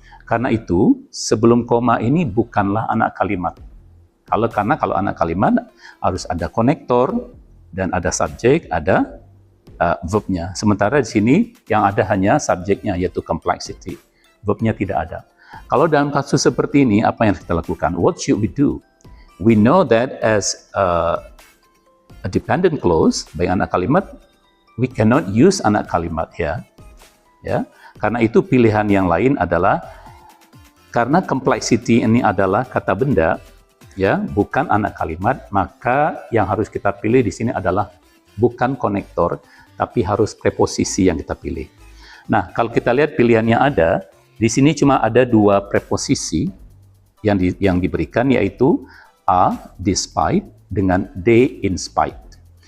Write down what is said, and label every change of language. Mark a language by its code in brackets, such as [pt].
[id] Karena itu sebelum koma ini bukanlah anak kalimat. Karena kalau anak kalimat harus ada konektor dan ada subjek, ada verbnya. Sementara di sini yang ada hanya subjeknya, yaitu complexity. Verbnya tidak ada. Kalau dalam kasus seperti ini, apa yang kita lakukan? [en] What should we do? We know that as a dependent clause [id] bagi anak kalimat, [en] we cannot use [id] anak kalimat [en] here. [id] Ya, karena itu pilihan yang lain adalah karena complexity ini adalah kata benda, ya, bukan anak kalimat, maka yang harus kita pilih di sini adalah bukan konektor, tapi harus preposisi yang kita pilih. Nah, kalau kita lihat pilihannya ada, di sini cuma ada dua preposisi yang diberikan, yaitu a, despite, dengan d, in spite.